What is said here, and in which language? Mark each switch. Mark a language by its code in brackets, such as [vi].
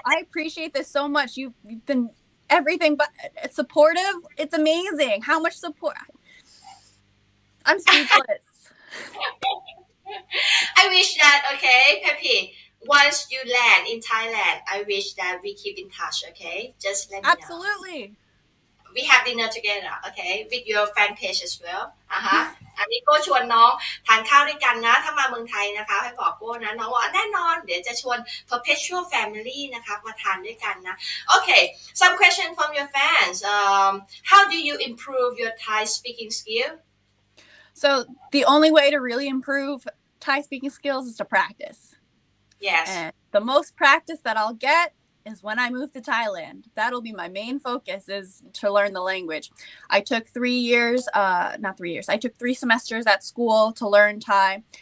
[en] I appreciate this so much. You've been everything but supportive. It's amazing how much support. I'm speechless. I wish that, okay, Peppy, once you land in Thailand, I wish that we keep in touch, okay? Just let me know. Absolutely. We have dinner together, okay, with your fan page as well [th] อันนี้โก้ชวนน้องทานข้าวด้วยกันนะถ้ามาเมืองไทยนะคะให้บอกโก้นะน้องว่าแน่นอนเดี๋ยวจะชวน Perpetual Family นะคะมาทานด้วยกันนะ [en] Okay, some question from your fans. How do you improve your Thai speaking skill? So the only way to really improve Thai speaking skills is to practice. Yes. And the most practice that I'll get is when I move to Thailand. That'll be my main focus, is to learn the language. I took 3 years, not 3 years. I took 3 semesters at school to learn Thai.